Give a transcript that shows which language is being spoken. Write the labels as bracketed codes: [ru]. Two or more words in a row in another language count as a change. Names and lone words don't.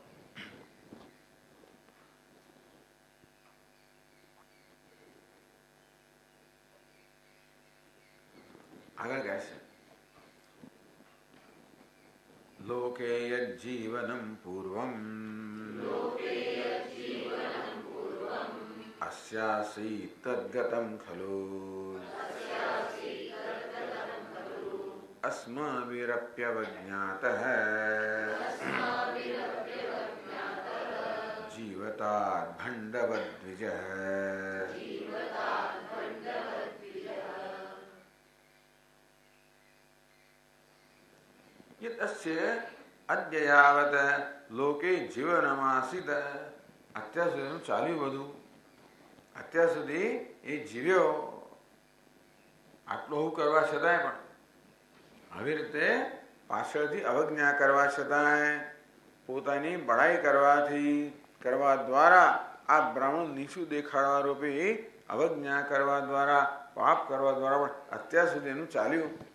[gu] આગળ કહે છે, [sa] लोके यज्जीवनम पूर्वम अस्यासि तद्गतं खलु अस्माभिरप्यवज्ञातः जीवतात् भण्डवद्विजः यस्य अद्य यावत् लोके जीवनमासीत्. [gu] અત્યાર સુધીનું ચાલ્યું બધું, અત્યાર સુધી એ જીવ્યો, આટલું કરવા છતાંય પણ આવી રીતે પાછળથી અવજ્ઞા કરવા છતાંય, પોતાની બડાઈ કરવા દ્વારા આ બ્રાહ્મણ નીચું દેખાડવા રૂપી અવજ્ઞા કરવા દ્વારા, પાપ કરવા દ્વારા પણ અત્યાર સુધી એનું ચાલ્યું.